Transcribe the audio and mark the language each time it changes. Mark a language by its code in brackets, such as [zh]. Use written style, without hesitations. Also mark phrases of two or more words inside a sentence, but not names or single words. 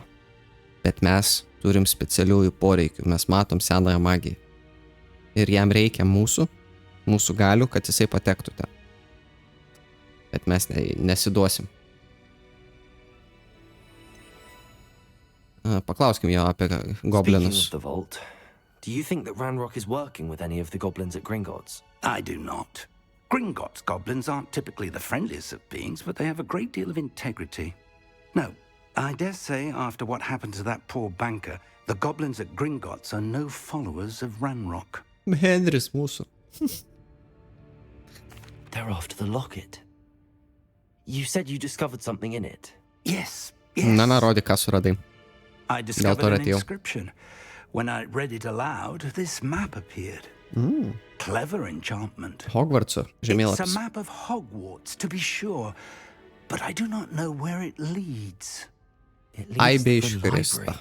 [lt] Bet mes turim specialiųjų poreikių, mes matom senąją magiją. Ir jam reikia mūsų galių, kad jisai patektų ten. Bet mes nesiduosim. Paklauskim jo apie goblinus. [en] Speaking of the vault, do you think that Ranrock is working with any of the goblins at Gringotts? I do not. Gringotts goblins aren't typically the friendliest of beings, but they have a great deal of integrity. No, I dare say after what happened to that poor banker, the goblins at Gringotts are no followers of Ranrock. [lt] Henris mūsų. [en] They're after the locket. You said you discovered something in it. Yes. [lt] Na, rodi, ką suradai. [en] I discovered an inscription. When I read it aloud, this map appeared. Clever enchantment. [lt] Hogwarts žemėlapis. [en] It's a map of Hogwarts, to be sure, but I do not know where it leads. It leads to the library.